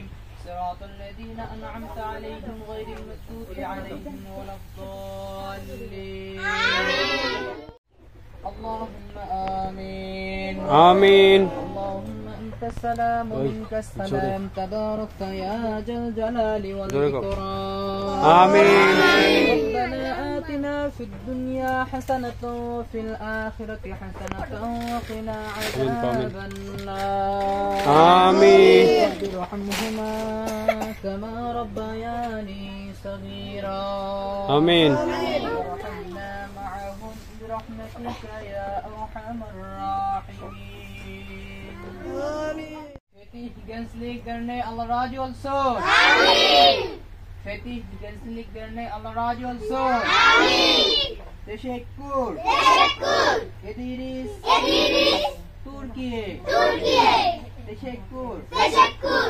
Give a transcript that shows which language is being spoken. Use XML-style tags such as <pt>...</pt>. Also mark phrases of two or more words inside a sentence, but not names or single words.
<ar>صراط الذين أنعمت عليهم غير المغضوب عليهم ولا الضالين. اللهم آمين. Amin. اللهم أنت السلام ومنك السلام. تباركت يا ذا الجلال والإكرام. Amin. ربنا آتنا في الدنيا حسنة وفي الآخرة حسنة وقنا عذاب النار. آمين. رب ارحمهما كما ربياني صغيرا. آمين. وارحمنا معهم برحمتك يا أرحم الراحمين.</ar> <tr>Fetih Genslik Derneği Allah razı olsun. Fetih Genslik Derneği Allah razı olsun. Teşekkür ederiz. Türkiye. Teşekkür</tr>